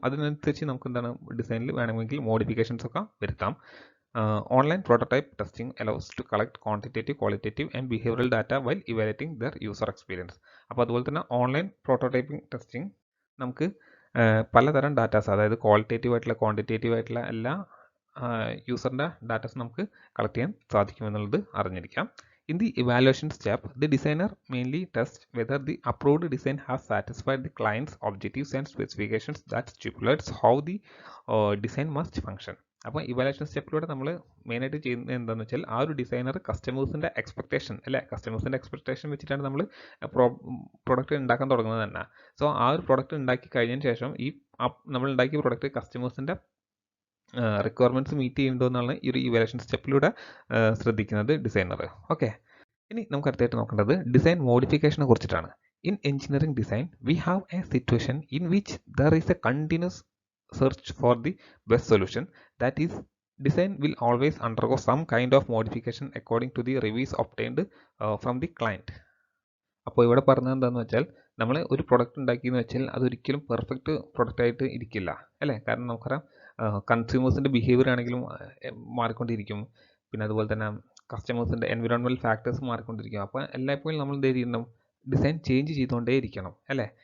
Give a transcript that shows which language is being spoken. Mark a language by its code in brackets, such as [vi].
[ml] അതിനനുസരിച്ച് നമുക്ക് എന്താണ് ഡിസൈനിൽ വേണമെങ്കിൽ മോഡിഫിക്കേഷൻസ് ഒക്കെ വരുത്താം. [en] Online prototype testing allows to collect quantitative, qualitative and behavioral data while evaluating their user experience. [ml] അപ്പോൾ അതുപോലെ തന്നെ ഓൺലൈൻ പ്രോട്ടോടൈപ്പിംഗ് ടെസ്റ്റിംഗ് നമുക്ക് പലതരം ഡാറ്റാസ്, അതായത് ക്വാളിറ്റേറ്റീവ് ആയിട്ടുള്ള ക്വാണ്ടിറ്റേറ്റീവ് ആയിട്ടുള്ള എല്ലാ യൂസറിൻ്റെ ഡാറ്റാസ് നമുക്ക് കളക്ട് ചെയ്യാൻ സാധിക്കുമെന്നുള്ളത് അറിഞ്ഞിരിക്കാം. [en] In the evaluation step, the designer mainly tests whether the approved design has satisfied the client's objectives and specifications that stipulates how the design must function. [ml] അപ്പോൾ evaluation സ്റ്റെപ്പിലൂടെ നമ്മൾ മെയിനായിട്ട് ചെയ്യുന്നത് എന്താണെന്ന് വെച്ചാൽ ആ ഒരു ഡിസൈനർ കസ്റ്റമേഴ്സിൻ്റെ എക്സ്പെക്ടേഷൻ അല്ലേ, കസ്റ്റമേഴ്സിൻ്റെ എക്സ്പെക്ടേഷൻ വെച്ചിട്ടാണ് നമ്മൾ പ്രൊഡക്റ്റ് ഉണ്ടാക്കാൻ തുടങ്ങുന്നത് തന്നെ. സോ ആ ഒരു പ്രൊഡക്റ്റ് ഉണ്ടാക്കി കഴിഞ്ഞതിന് ശേഷം ഈ നമ്മൾ ഉണ്ടാക്കിയ പ്രൊഡക്റ്റ് കസ്റ്റമേഴ്സിൻ്റെ റിക്വയർമെൻറ്റ്സ് മീറ്റ് ചെയ്യുന്നുണ്ടോ എന്നാണ് ഈ ഒരു ഇവാലുവേഷൻ സ്റ്റെപ്പിലൂടെ ശ്രദ്ധിക്കുന്നത് ഡിസൈനർ. ഓക്കെ, ഇനി നമുക്ക് അടുത്തായിട്ട് നോക്കേണ്ടത് ഡിസൈൻ മോഡിഫിക്കേഷനെ കുറിച്ചിട്ടാണ്. [en] In engineering design we have a situation in which there is a continuous search for the best solution. That is, design will always undergo some kind of modification according to the reviews obtained from the client. [ml] അപ്പോൾ ഇവിടെ പറഞ്ഞത് എന്താണെന്ന് വെച്ചാൽ നമ്മൾ ഒരു product ഉണ്ടാക്കിയെന്ന് വെച്ചാൽ അതൊരിക്കലും perfect product ആയിട്ട് ഇരിക്കില്ല അല്ലേ. കാരണം നമുക്കറിയാം കൺസ്യൂമേഴ്സിൻ്റെ ബിഹേവിയർ ആണെങ്കിലും മാറിക്കൊണ്ടിരിക്കും, പിന്നെ അതുപോലെ തന്നെ കസ്റ്റമേഴ്സിൻ്റെ എൻവിറോൺമെൻറ്റൽ ഫാക്ടേഴ്സ് മാറിക്കൊണ്ടിരിക്കും. അപ്പോൾ എല്ലായ്പ്പോഴും നമ്മൾ എന്ത് ചെയ്യണം, ഡിസൈൻ ചേഞ്ച് ചെയ്തുകൊണ്ടേ ഇരിക്കണം അല്ലേ.